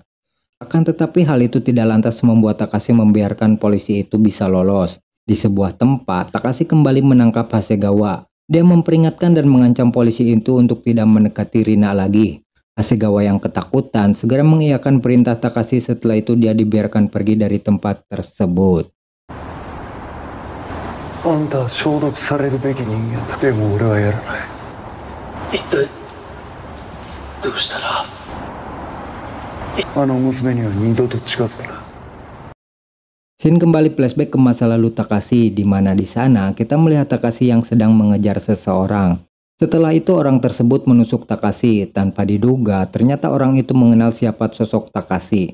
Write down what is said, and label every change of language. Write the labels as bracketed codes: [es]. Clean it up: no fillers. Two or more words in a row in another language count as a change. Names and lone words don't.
[id] Akan tetapi hal itu tidak lantas membuat Takashi membiarkan polisi itu bisa lolos. Di sebuah tempat, Takashi kembali menangkap Hasegawa. Dia memperingatkan dan mengancam polisi itu untuk tidak mendekati Rina lagi. Hasegawa yang ketakutan segera mengiyakan perintah Takashi. Setelah itu dia dibiarkan pergi dari tempat tersebut. [ja] あんた消毒されるべき人間だ. でも俺はやらない。一体どうしたら? [id] Scene kembali flashback ke masa lalu Takashi, di mana di sana kita melihat Takashi yang sedang mengejar seseorang. Setelah itu orang tersebut menusuk Takashi. Tanpa diduga, ternyata orang itu mengenal siapa sosok Takashi.